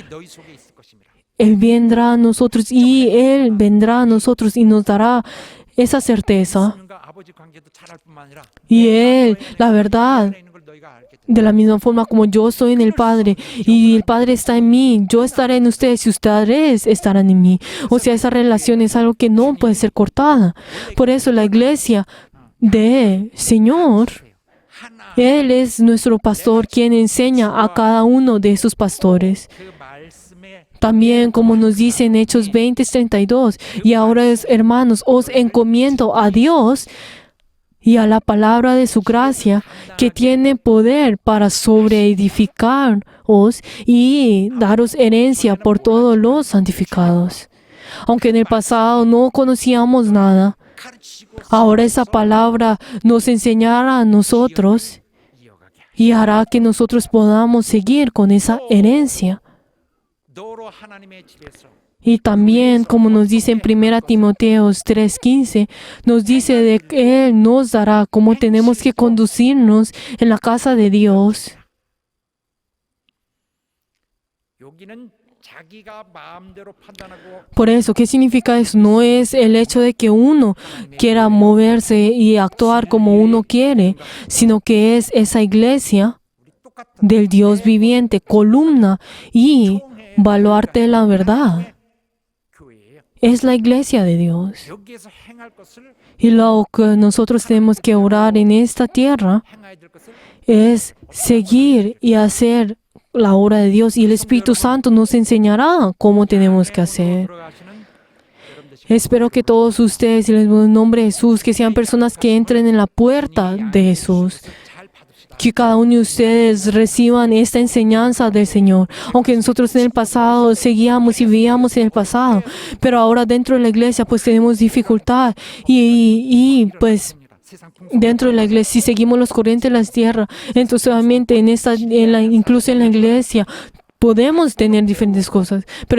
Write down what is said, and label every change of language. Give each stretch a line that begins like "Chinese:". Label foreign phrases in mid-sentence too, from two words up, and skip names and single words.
Korean: 너희 속에 있을 것입니다.
Spanish: Él vendrá a nosotros y Él vendrá a nosotros y nos dará esa certeza.
Korean: 하나님과 아버지 관계도 잘할 뿐만 아니라
Spanish: Y Él, la verdad,
Korean: 있는 걸 너희가 알게 돼.
Spanish: de la misma forma como yo estoy en el Padre y el Padre está en mí, yo estaré en ustedes y ustedes estarán en mí. O sea, esa relación es algo que no puede ser cortada. Por eso la iglesia del Señor,
Korean: 하나
Spanish: Él es nuestro pastor quien enseña a cada uno de esos pastores.
Korean: 그 말씀에
Spanish: También, como nos dice en Hechos 20:32, y ahora, hermanos, os encomiendo a Dios y a la palabra de su gracia, que tiene poder para sobreedificaros y daros herencia por todos los santificados. Aunque en el pasado no conocíamos nada,
Korean: 가르치시고
Spanish: ahora esa palabra nos enseñará a nosotros
Korean: 이어가게 하시고
Spanish: y hará que nosotros podamos seguir con esa herencia.
Korean: 너로 하나님의 집에서
Spanish: Y también, como nos dice en 1 Timoteo 3:15, nos dice de que Él nos dará cómo tenemos que conducirnos en la casa de Dios.
Korean: 여기는 자기가 마음대로 판단하고
Spanish: Por eso, ¿qué significa eso? No es el hecho de que uno quiera moverse y actuar como uno quiere, sino que es esa iglesia
Korean: 우리 똑같은
Spanish: del Dios viviente, columna y baluarte de la verdad.
Korean: 교회예요.
Spanish: Es la iglesia de Dios.
Korean: 여기에서 행할 것을
Spanish: Y lo que nosotros tenemos que orar en esta tierra
Korean: 행해야 될 것을
Spanish: es seguir y hacer la obra de Dios, y el Espíritu Santo nos enseñará cómo tenemos que hacer.
Korean: 들어가시는 여러분들
Spanish: Espero que todos ustedes, en el nombre de Jesús, que sean personas que entren en la puerta de Jesús.
Korean: 잘 받읍시다.
Spanish: Que cada uno de ustedes reciban esta enseñanza del Señor. Aunque nosotros en el pasado seguíamos y veíamos en el pasado, pero ahora dentro de la iglesia pues tenemos dificultad y pues
Korean: 세상
Spanish: dentro de la iglesia, si seguimos los corrientes de la tierra, entonces obviamente incluso en la iglesia podemos tener diferentes cosas, pero